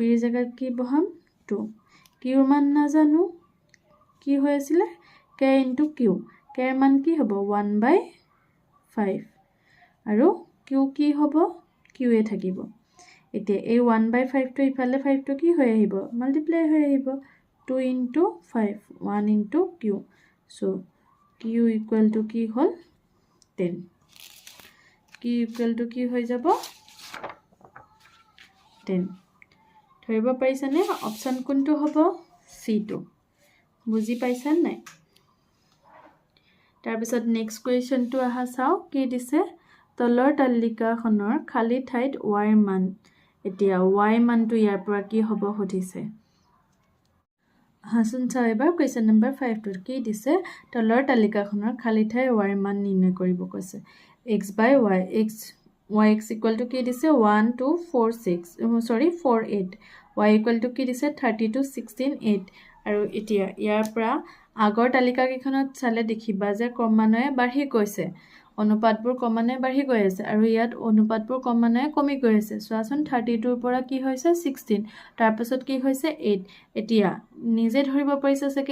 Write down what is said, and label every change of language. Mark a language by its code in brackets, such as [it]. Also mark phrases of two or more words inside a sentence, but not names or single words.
[as] ৰ জায়গাত কি বহাম 2 q ৰ মান নাজানো কি হৈ আছিল k * q k ৰ মান কি হ'ব 1/5 আৰু q কি হ'ব q এ থাকিব এতিয়া এই 1/5 টো ইফালে 5 টো কি হৈ আহিব মাল্টিপ্লাই হৈ আহিব 2 into 5 1 into q [en] so q equal to [as] কি হল 10 [en] q equal to [as] কি হৈ যাব 10 ধৰিব পাৰিছানে অপচন কোনটো হ'ব C2 বুজি পাইছা নাই তাৰ পিছত [en] next question [as] আহা চাও কি দিছে তলৰ তালিকাখনৰ খালি ঠাইত y মান এতিয়া y মানটো ইয়াৰ পৰা কি হ'ব সুধিছে হাসুন চাও এবাৰ [en] question number [as] 5 টোৰ কি দিছে তলৰ তালিকাখনৰ খালি ঠাই y মান নিৰ্ণয় কৰিব কৈছে x by y x [en] equal to [as] কি দিছে 1 2 4 6 sorry 4 8 [en] y equal to [as] কি দিছে 32 16 8 আৰু এতিয়া ইয়াৰ পৰা আগৰ তালিকা কিখনত চালে দেখিবা যে ক্ৰমান্বয়ে বাঢ়ি গৈছে অনুপাতবোৰ ক্ৰমান্বয়ে বাঢ়ি গৈ আছে আৰু ইয়াত অনুপাতবোৰ ক্ৰমান্বয়ে কমি গৈ আছে চোৱাচোন 32 ৰ পৰা কি হৈছে 16 তাৰ পাছত কি হৈছে 8 এতিয়া নিজে ধৰিব পাৰিছে যে